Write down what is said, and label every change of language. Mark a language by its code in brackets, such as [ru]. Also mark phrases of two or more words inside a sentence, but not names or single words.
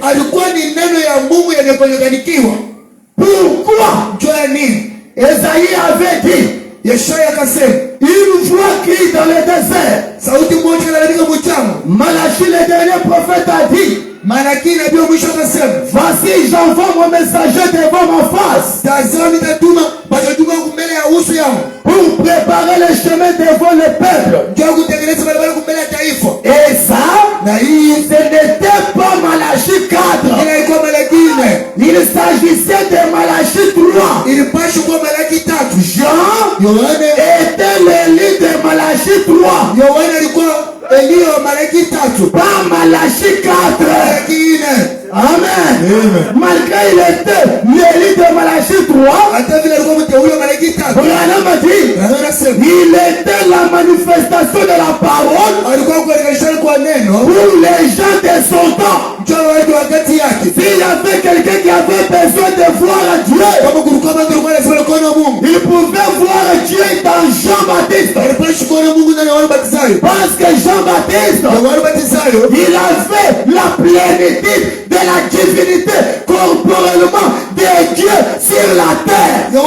[sw] alikuwa ni neno ya Mungu yenye kuonekanikiwa. [fr] Pourquoi? [sw] Juu ya nini? [fr] Esaïe avait dit, [sw] Yeshaya akasema, [fr] une voix crie dans le désert. [sw] sauti moja inalalamika mchana. [fr] Malachie, le dernier prophète, a dit, [sw] Malaki nabii wa mwisho akasema, [fr] voici j'envoie mon messager devant ma face [sw] tazama nitatuma wajumbe wangu mbele ya uso yangu, [fr] pour préparer le chemin devant le peuple. [sw] ndio kutengeneza barabara mbele ya taifa. [fr] Et ça, [sw] Na hii [fr] ce n'était pas Malachie 4. [sw] ila ilikuwa Malaki 4. [fr] Il s'agissait de Malachie 3. [sw] Ilipaswa kuwa Malaki 3. [fr] Jean [sw] Yohana [fr] était l'Élie de Malachie 3. [sw] Yohana alikuwa Elia wa Malaki 3. [fr] Pas Malachie 4. [sw] Malaki 4. [fr] Amen. [sw] Amen. [fr] Malgré il était l'Élie de Malachie 3. [sw] Hata vile alikuwa mteule wa Malaki 3. [fr] Branham a dit, [sw] Anasema [fr] il était la manifestation de la parole [sw] alikuwa kuonekana kwa neno [fr] pour les gens de son temps. S'il y avait quelqu'un qui avait besoin de voir Dieu, il pouvait voir Dieu dans Jean-Baptiste. Parce que Jean-Baptiste, il avait la plénitude de la divinité corporellement de Dieu sur la terre.